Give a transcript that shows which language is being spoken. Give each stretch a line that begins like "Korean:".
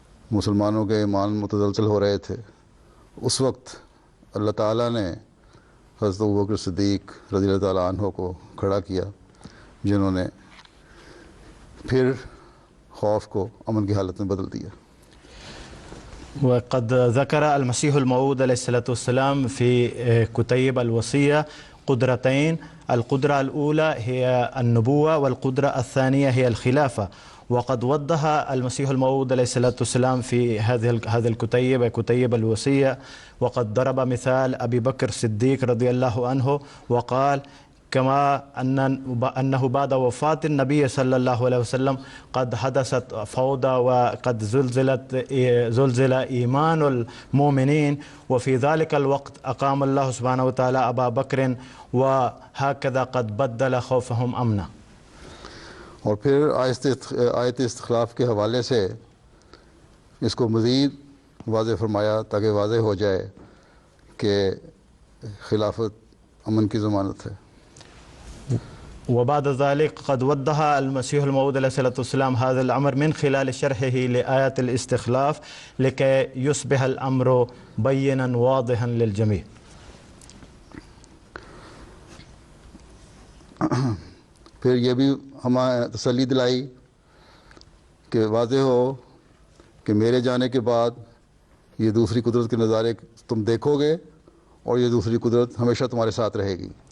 Urdu: مسلمانوں کے ایمان متزلزل ہو رہے تھے۔ اس وقت اللہ تعالیٰ نے حضرت ابوبکر صدیق رضی اللہ تعالیٰ عنہ کو کھڑا کیا، جنہوں نے پھر خوف کو امن کی حالت میں بدل دیا۔
Arabic: وقد ذكر المسيح الموعود عليه الصلاة والسلام في كتيب الوصية قدرتين، القدرة الأولى هي النبوة، والقدرة الثانية هي الخلافة، وقد وضح المسيح الموعود عليه الصلاة والسلام في هذه الكتيب، كتيب الوصية، وقد ضرب مثال أبي بكر الصديق رضي الله عنه وقال كما أنه بعد وفاة النبي صلى الله عليه وسلم قد حدثت فوضى، وقد زلزل إيمان المؤمنين، وفي ذلك الوقت أقام الله سبحانه وتعالى أبا بكر، وهكذا قد بدل خوفهم أمنا۔
Urdu: اور پھر آیت استخلاف کے حوالے سے اس کو مزید واضح فرمایا تاکہ واضح ہو جائے کہ خلافت امن کی ضمانت ہے۔
Arabic: وبعد ذلك قد وضح المسيح الموعود عليه الصلاة والسلام هذا الأمر من خلال شرحه لآية الاستخلاف لكي يصبح الأمر بينا واضحا للجميع۔
Urdu: پھر یہ بھی ہمیں تسلی دلائی کہ واضح ہو کہ میرے جانے کے بعد یہ دوسری قدرت کے نظارے تم دیکھو گے، اور یہ دوسری قدرت ہمیشہ تمہارے ساتھ رہے گی۔